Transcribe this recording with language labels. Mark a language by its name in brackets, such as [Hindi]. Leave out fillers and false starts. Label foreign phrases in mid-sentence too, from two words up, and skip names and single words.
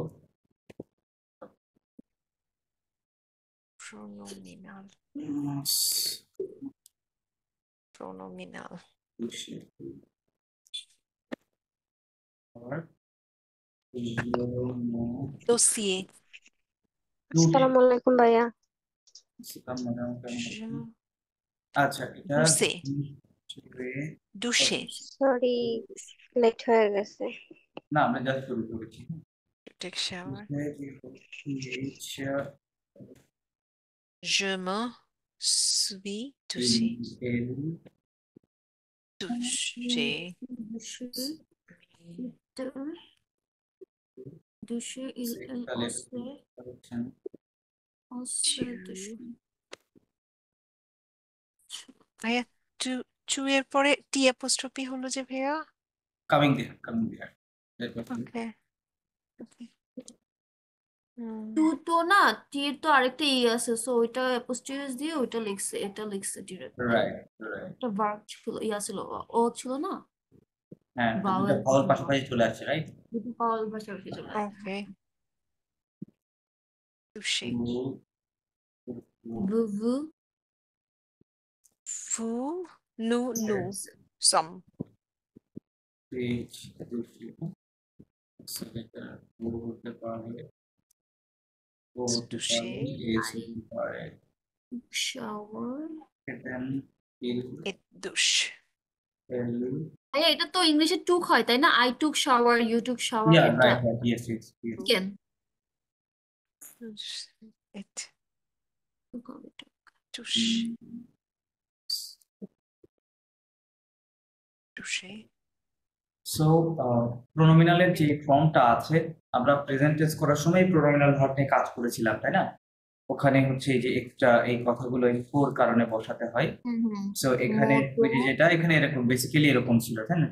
[French] প্রোনোমিনাল dossier. [Bangla] আসসালামু আলাইকুম ভাইয়া। আচ্ছা, এটা [French] douche [Bangla] সরি লেট হয়ে গেছে। না, আমরা জাস্ট শুরু করেছি। [English] take shower. [French] Je me suis touché. Touché. Douché, il [Bangla] ভাইয়া টু এর পরে টি অ্যাপোস্ট্রফি হলো যে ভাইয়া [English] coming there [Bangla] ওকে টু তো না, টি এর তো আরেকটা ই আছে, সো ওইটা অ্যাপোস্ট্রফি দিয়ে ওইটা লিখছে, এটা লিখছে ডিরেক্ট। রাইট এটা ভার্ব ছিল, ছিল ও ছিল না, হ্যাঁ, দুটো ভাওয়াল পাশাপাশি চলে আসছে, রাইট? দুটো ভাওয়াল পাশাপাশি চলে আসছে। [French] ওকে touché. Vous nous sommes touché. shower et douche. [Bangla] এটা তো ইংলিশে টুক হয় তাই না? [English] I took shower, you took shower, Yeah, [Bangla] এটা [English] right, yes. [Bangla] কেন [French] et touche touché. [Bangla] সো প্রোনোমিনালের যে ফর্মটা আছে, আমরা [English] present tense [Bangla] করার সময় [English] pronominal verb [Bangla] নিয়ে কাজ করেছিলাম, তাই না? ওখানে হচ্ছে এই যে এক্সট্রা এই কথাগুলো এই ফোর কারণে বসাতে হয়। সো এখানে ওই যে যেটা এখানে এরকম বেসিক্যালি এরকম ছিল, তাই না?